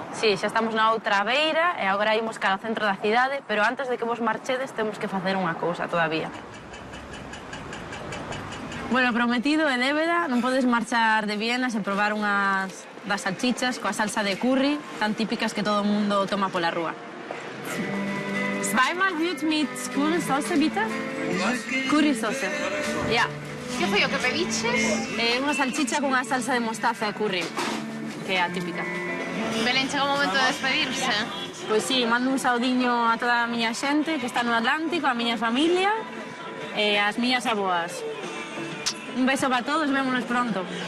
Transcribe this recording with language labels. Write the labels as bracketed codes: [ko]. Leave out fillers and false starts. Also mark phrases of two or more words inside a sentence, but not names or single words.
[gl] Sí, xa estamos na outra beira e agora imos cara ao centro da cidade, pero antes de que vos marchedes temos que facer unha cousa todavía. Bueno, prometido e débeda, non podes marchar de Viena sen probar unhas das salchichas coa salsa de curry, tan típicas que todo o mundo toma pola rúa. [de] Zweimal Hüt mit Currysoße, bitte? Currysoße. Ja. [gl] Que foi o que pediches? Unha salchicha cunha salsa de mostaza e curry, que é a típica. Belén, chega o momento de despedirse. Pois sí, mando un saudiño a toda a miña xente que está no Atlántico, a miña familia e as miñas aboas. Un beso para todos, vémonos pronto.